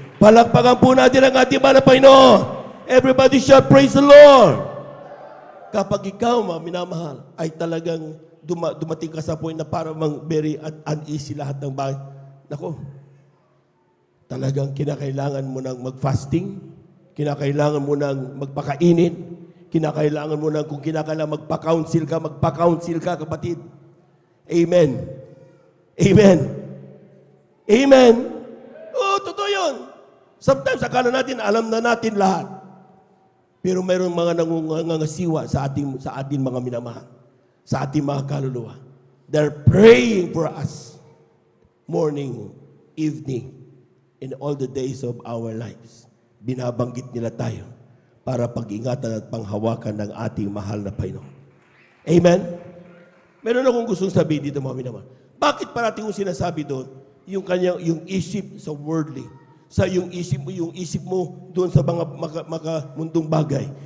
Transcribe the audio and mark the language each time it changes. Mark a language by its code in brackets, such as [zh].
[tl] Palakpakan po natin ang ating mahal na Panginoon. [en] Everybody shout, praise the Lord! [tl] Kapag ikaw, mga minamahal, ay talagang dumating ka sa point na parang [en] very uneasy [tl] lahat ng bahay. Nako, talagang kinakailangan mo ng mag-fasting, kinakailangan mo ng magpakainit, kinakailangan mo ng kung kinakailangan magpa-counsel ka, kapatid. Amen. Amen. Amen. Oo, totoo yun. Sometimes akala natin, alam na natin lahat. Pero mayroong mga nangungangasiwa sa ating mga minamahal, sa ating mga kaluluwa. [en] They're praying for us morning, evening, in all the days of our lives. [tl] Binabanggit nila tayo para pag-ingatan at panghawakan ng ating mahal na Panginoon. Amen? Meron akong gustong sabihin dito, mga minamahal. Bakit parating yung sinasabi doon? Yung isip sa worldly. Sa yung isip mo doon sa mga mundong bagay.